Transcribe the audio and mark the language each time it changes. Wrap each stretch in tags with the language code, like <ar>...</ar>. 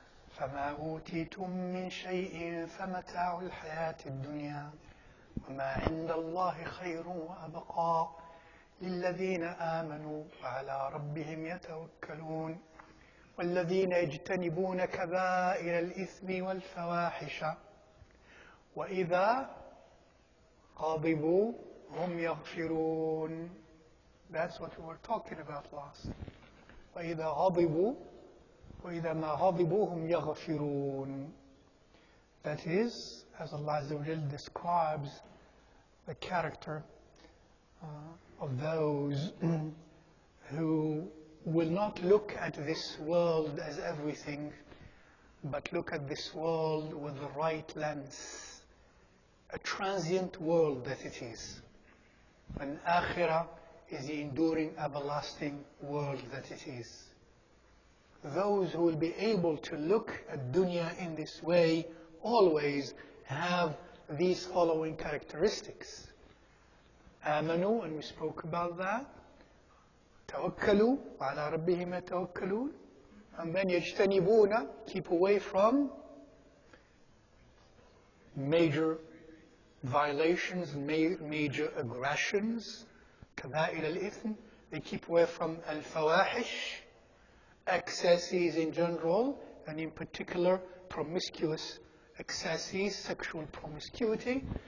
<ar>فما أوتيتم من شيء فمتاع الحياة الدنيا وما عند الله خير وأبقى للذين آمنوا وعلى ربهم يتوكلون والذين يجتنبون كبائر الإثم والفواحش وإذا غضبوا هم يغفرون.</ar> <en>That's what we were talking about last.</en> <ar>وإذا غضبوا وإذا ما غضبوا هم يغفرون.</ar> <en>That is, as Allah Azza wa Jal describes the character of those who will not look at this world as everything, but look at this world with the right lens, a transient world that it is. And Akhirah is the enduring, everlasting world that it is. Those who will be able to look at dunya in this way always have these following characteristics.</en> <ar>آمنوا,</ar> <en>and we spoke about that.</en> <ar>توكلوا, وعلى ربهم يتوكلون.</ar> <en>And then</en> <ar>يجتنبون,</ar> <en>keep away from major violations, major aggressions.</en> <ar>كبائر الإثم,</ar> <en>they keep away from al-fawahish, excesses in general, and in particular promiscuous excesses, sexual promiscuity.</en>